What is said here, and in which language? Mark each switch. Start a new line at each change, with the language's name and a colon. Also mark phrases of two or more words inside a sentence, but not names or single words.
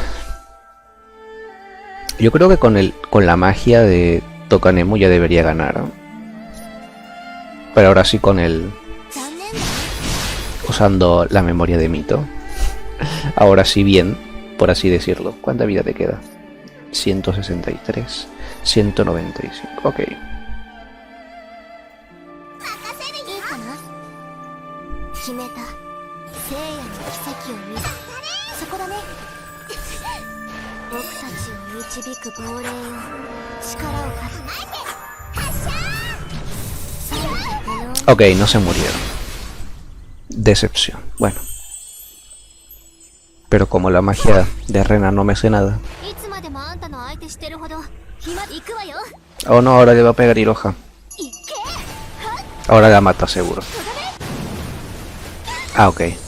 Spanish: Yo creo que con la magia de Tokanemo ya debería ganar. Pero ahora sí con el... usando la memoria de Mito. Ahora sí bien, por así decirlo. ¿Cuánta vida te queda? 163, 195. Ok.
Japanese: いいかな。決めた。聖夜の奇跡を見た。そこだね。僕たちを導く亡霊よ、力を貸す。発射。
Spanish: Ok, no se murieron. Decepción. Bueno. Pero como la magia de Rena no me sé nada. Oh no, ahora le va a pegar Iroha. Ahora la mata seguro. Ah, ok.